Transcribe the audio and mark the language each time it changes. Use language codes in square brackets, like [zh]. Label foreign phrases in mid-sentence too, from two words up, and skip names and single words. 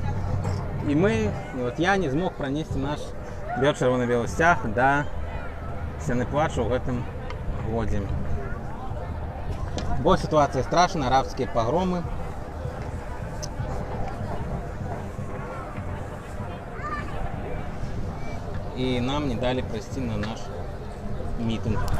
[ru] И вот я не смог пронести наш червоно-белый стяг до сцены плачу [be] ў гэтым годзе. Бо сітуацыя страшная, арабскія пагромы. І нам не далі прайсці на наш мітинг.